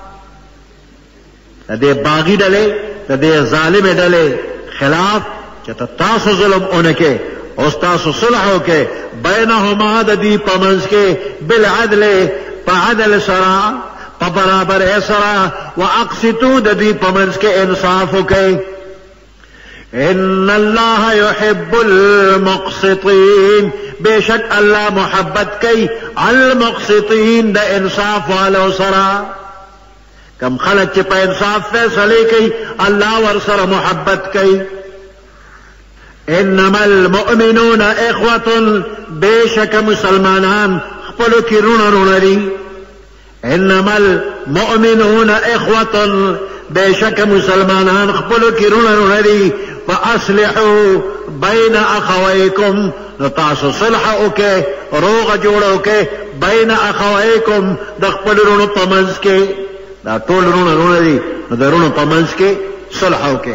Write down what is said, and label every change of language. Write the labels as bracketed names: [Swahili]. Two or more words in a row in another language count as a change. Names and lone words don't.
[Pashto] د دې باغی ډلې د دې ظالم ډلې خلاف چې تاسو ظلم اونکه او تاسو صلح وکړئ بینهما د دوی په منځ کې بالعدل په عدل سره په برابر سره واقسطوا د دوی په منځ کې انصاف وکړئ. [Arabic] ان الله يحب المقسطين [Pashto] بشک الله محبت کوي المقسطين د انصاف والو سره. کم خلک چې په انصاف فیصله کوي الله ور سره محبت کوي. [Arabic] انما المؤمنون اخوة [Pashto] بشک مسلمانان خپلو کې رونه دي. [Arabic] انما المؤمنون اخوة [Pashto] بشک مسلمانان خپلو کې رونه دي. [Arabic] فاصلحوا بین اخویکم [Pashto] نو تاسو صلح وکئ روغه جوړه وکئ [Arabic] بین اخویکم [Pashto] د خپل رونو په منځ کې. دا ټول رونه دي نو د رونو په منځ کې صلح وکئ.